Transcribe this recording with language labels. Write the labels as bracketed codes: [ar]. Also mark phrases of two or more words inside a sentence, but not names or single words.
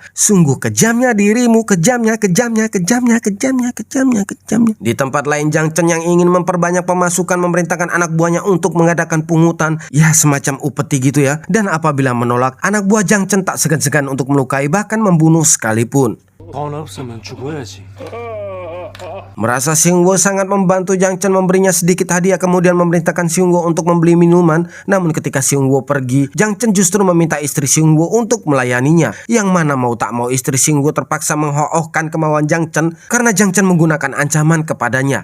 [id] Sungguh kejamnya dirimu, kejamnya. Di tempat lain, Jang Chen yang ingin memperbanyak pemasukan memerintahkan anak buahnya untuk mengadakan pungutan, ya semacam upeti gitu ya. Dan apabila menolak, anak buah Jang Chen tak segan-segan untuk melukai bahkan membunuh sekalipun. [ko] 돈 없으면 죽어야지. [id] Merasa Seung-woo sangat membantu Jang Chen memberinya sedikit hadiah, kemudian memerintahkan Seung-woo untuk membeli minuman. Namun ketika Seung-woo pergi, Jang Chen justru meminta istri Seung-woo untuk melayaninya. Yang mana mau tak mau istri Seung-woo terpaksa menghoohkan kemauan Jang Chen karena Jang Chen menggunakan ancaman kepadanya.